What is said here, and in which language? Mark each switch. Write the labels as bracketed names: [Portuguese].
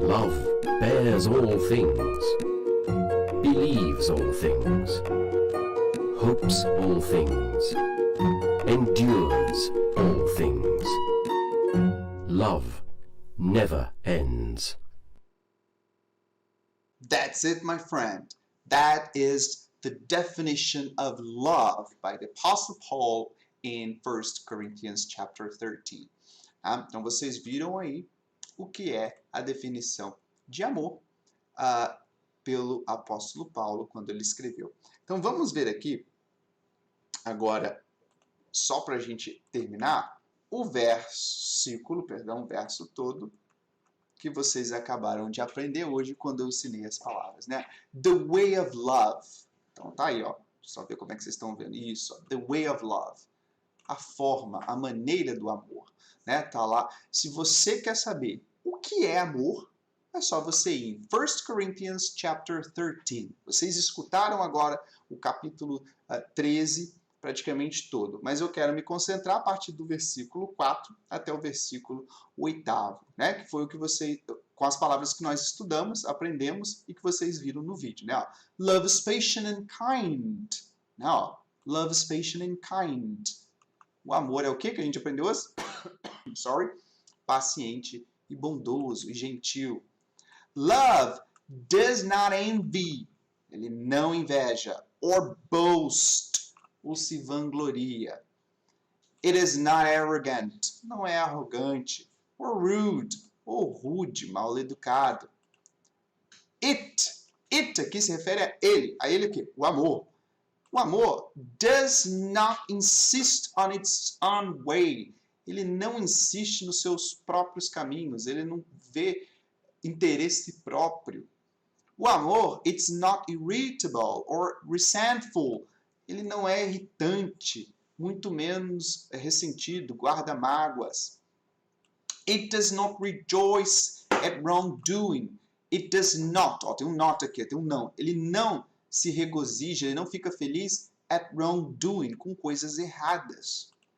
[English] Love bears all things, believes all things, hopes all things, endures all things. Love never ends. That's it, my friend. That is the definition of love by the Apostle Paul in 1 Corinthians chapter 13. [Portuguese] Então vocês viram aí o que é a definição de amor pelo apóstolo Paulo quando ele escreveu. Então vamos ver aqui agora, só para a gente terminar, o verso todo que vocês acabaram de aprender hoje quando eu ensinei as palavras, né? [English] The way of love. [Portuguese] Então tá aí, ó. Só ver como é que vocês estão vendo isso. Ó. The way of love. A forma, a maneira do amor, né? Tá lá. Se você quer saber o que é amor, é só você ir em 1 Corinthians chapter 13. Vocês escutaram agora o capítulo 13 praticamente todo, mas eu quero me concentrar a partir do versículo 4 até o versículo 8º, né? Que foi o que vocês, com as palavras que nós estudamos, aprendemos e que vocês viram no vídeo, né? Ó, [English] love is patient and kind. [Portuguese] Não, [English] love is patient and kind. [Portuguese] O amor é o que a gente aprendeu hoje? Sorry. Paciente e bondoso e gentil. [English] Love does not envy. [Portuguese] Ele não inveja. [English] Or boast. [Portuguese] Ou se vangloria. [English] It is not arrogant. [Portuguese] Não é arrogante. [English] Or rude. [Portuguese] Ou rude, mal educado. It aqui se refere a ele. A ele o quê? O amor. O amor [English] does not insist on its own way. [Portuguese] Ele não insiste nos seus próprios caminhos. Ele não vê interesse próprio. O amor, [English] it's not irritable or resentful. [Portuguese] Ele não é irritante, muito menos ressentido, guarda mágoas. [English] It does not rejoice at wrongdoing. It does not, [Portuguese] ó, tem um not aqui, tem um não. Ele não se regozija, ele não fica feliz [English] at wrongdoing, [Portuguese] com coisas erradas.